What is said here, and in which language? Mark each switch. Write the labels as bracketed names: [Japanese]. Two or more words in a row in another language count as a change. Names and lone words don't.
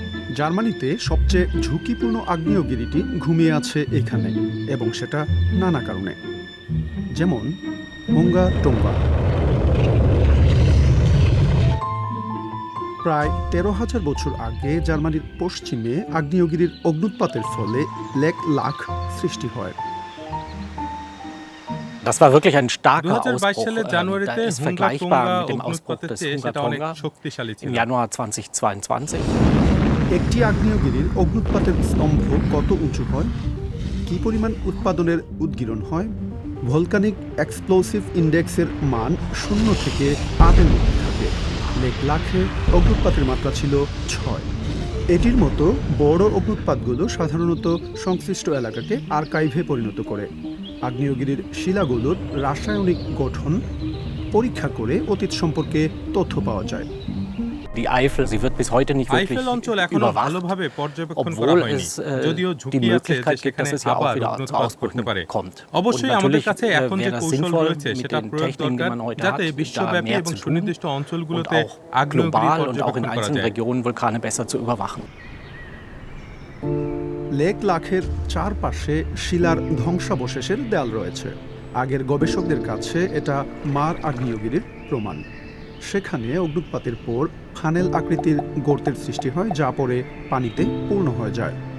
[Bangla] জার্মানিতে সবচেয়ে ঝুঁকিপূর্ণ আগ্নেয়গিরিটি ঘুমিয়ে আছে এখানে, এবং সেটা নানা কারণে, যেমন হোঙ্গা টোঙ্গা। প্রায় ১৩,০০০ বছর আগে জার্মানির পশ্চিমে আগ্নেয়গিরির অগ্ন্যুৎপাতের ফলে লেক লাখ সৃষ্টি হয়। [German] Das war wirklich ein starker [Bangla] ২০২২ [German] Ausbruch. [Bangla] সালের [German] Da [Bangla] জানুয়ারিতে [German] ist [Bangla] হুঙ্গা [German] vergleichbar [Bangla] টোঙ্গা [German] mit dem Ausbruch [Bangla] অগ্ন্যুৎপাতের [German] des [Bangla] চেয়ে [German] Hunga [Bangla] সেটা অনেক [German] Tonga [Bangla] শক্তিশালী ছিল। [German] im Januar 2022. [Bangla] একটি আগ্নেয়গিরির অগ্ন্যুৎপাতের স্তম্ভ কত উঁচু হয়, কী পরিমাণ উৎপাদনের উদ্গীরণ হয়, ভলকানিক এক্সপ্লোসিভ ইন্ডেক্সের মান 0 থেকে 8-এর মধ্যে থাকে। লেক লাখে অগ্ন্যুৎপাতের মাত্রা ছিল 6। এটির মতো বড় অগ্ন্যুৎপাতগুলো সাধারণত সংশ্লিষ্ট এলাকাকে আর্কাইভে পরিণত করে। আগ্নেয়গিরির শিলাগুলোর রাসায়নিক গঠন পরীক্ষা করে অতীত সম্পর্কে তথ্য পাওয়া যায়। [German] Die Eifel, sie wird bis heute nicht wirklich [Bangla] আইফেল অঞ্চল এখনো [German] überwacht, [Bangla] ভালোভাবে পর্যবেক্ষণ করা [German] obwohl [Bangla] হয়নি, [German] es [Bangla] যদিও [German] die [Bangla] ঝুঁকি আছে যে [German] Möglichkeit gibt, [Bangla] সেখানে [German] dass es ja auch [Bangla] আবার [German] wieder zu [Bangla] অগ্ন্যুৎপাত করতে [German] Ausbrüchen [Bangla] পারে। [German] kommt. [Bangla] অবশ্যই [German] Und [Bangla] আমাদের [German] natürlich [Bangla] কাছে এখন যে [German] wäre es [Bangla] কৌশল [German] sinnvoll, [Bangla] রয়েছে [German] mit [Bangla] সেটা [German] den [Bangla] প্রয়োগ [German] Techniken, die [Bangla] দরকার, [German] man heute [Bangla] যাতে [German] hat, da [Bangla] বিশ্বব্যাপী [German] mehr [Bangla] এবং [German] zu tun [Bangla] সুনির্দিষ্ট [German] und [Bangla] অঞ্চলগুলোতে [German] auch [Bangla] আগ্নেয়গিরি [German] global und auch in [Bangla] পর্যবেক্ষণ করা [German] einzelnen [Bangla] যায়। [German] Regionen Vulkane besser zu überwachen. [Bangla] লেক লাখের চারপাশে শিলার ধ্বংসাবশেষের দেয়াল রয়েছে। আগের গবেষকদের কাছে এটা মার আগ্নেয়গিরির প্রমাণ। সেখানে অগ্ন্যুৎপাতের পর ফানেল আকৃতির গর্তের সৃষ্টি হয়, যা পরে পানিতে পূর্ণ হয়ে যায়।